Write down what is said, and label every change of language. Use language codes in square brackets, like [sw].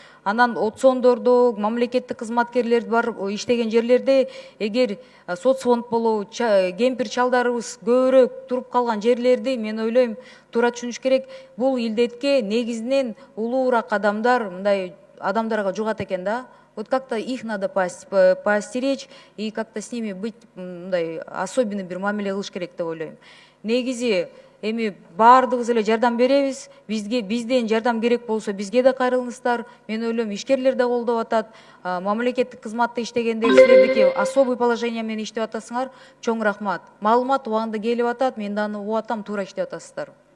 [ky] Анан отсондордо, мамлекеттик кызматкерлер бар иштеген жерлерде, эгер соцфонд болобу, кемпир чалдарыбыз көбүрөөк туруп калган жерлерди мен ойлойм туура түшүнүш керек. Бул илдетке негизинен улуураак адамдар, мындай адамдарга жугат экен да. [ru] Вот как-то их надо поостеречь и как-то с ними быть, [ky] мындай особенный бир мамиле кылыш керек деп ойлойм. Негизи эми баардыгыбыз эле жардам беребиз. Бизден жардам керек болсо бизге да кайрылыңыздар. Мен ойлойм, ишкерлер да колдоп атат. Мамлекеттик кызматта иштегенде силердики особый положение менен иштеп атасыңар. Чоң рахмат. Маалымат убагында келип атат. Мен да аны угуп атам, туура иштеп атасыздар.